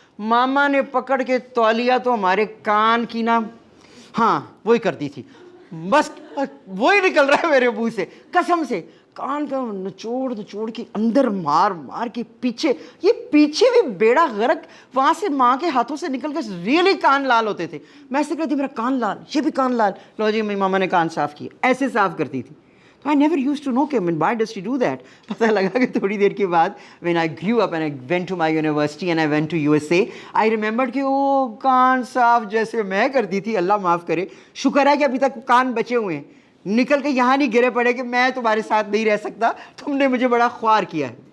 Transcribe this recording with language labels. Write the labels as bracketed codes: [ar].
[ur] ماما نے پکڑ کے تولیہ تو ہمارے کان کی نا، ہاں وہی کرتی تھی. بس وہی نکل رہا ہے میرے منہ سے، قسم سے کان کا نچوڑ کے اندر مار کے پیچھے، یہ پیچھے بھی بیڑا غرق، وہاں سے ماں کے ہاتھوں سے نکل کے ریئلی کان لال ہوتے تھے. میں ایسے کرتی میرا کان لال، یہ بھی کان لال، لو جی میری ماما نے کان صاف کیا، ایسے صاف کرتی تھی. [en] تو I never used to know کہ why does she do that. [ur] پتہ لگا کہ تھوڑی دیر کے بعد [en] when I grew up and I went to my university and I went to USA, I remembered [ur] کہ وہ کان صاف جیسے میں کرتی تھی، اللہ معاف کرے، شکر ہے کہ ابھی تک کان بچے ہوئے ہیں، نکل کے یہاں نہیں گرے پڑے کہ میں تمہارے ساتھ نہیں رہ سکتا، تم نے مجھے بڑا خوار کیا ہے.